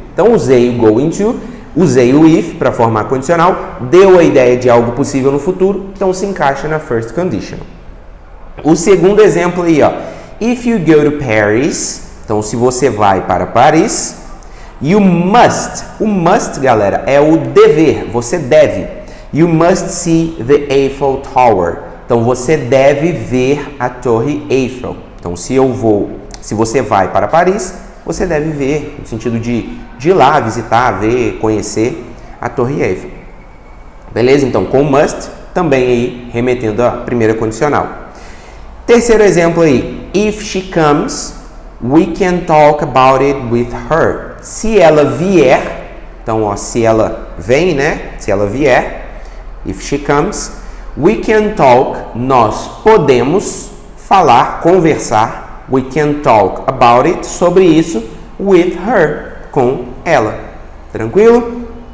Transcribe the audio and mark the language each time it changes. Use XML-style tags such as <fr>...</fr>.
<pt>Então, usei o going to, usei o if para formar condicional, deu a ideia de algo possível no futuro, então se encaixa na first conditional. O segundo exemplo aí,</pt> <en>if you go to Paris,</en> <pt>então se você vai para Paris,</pt> <en>you must,</en> <pt>o must, galera, é o dever, você deve.</pt> <en>You must see the Eiffel Tower.</en> <pt>Então você deve ver a Torre Eiffel. Então se você vai para Paris, você deve ver, no sentido de ir lá, visitar, ver, conhecer a Torre Eiffel. Beleza? Então, com must, também aí remetendo à primeira condicional. Terceiro exemplo aí.</pt> <en>If she comes, we can talk about it with her.</en> <pt>Se ela vier, então, se ela vem, né? Se ela vier,</pt> <en>if she comes, we can talk,</en> <pt>nós podemos falar, conversar,</pt> <en>we can talk about it,</en> <pt>sobre isso,</pt> <en>with her,</en> <pt>com ela. Tranquilo?</pt>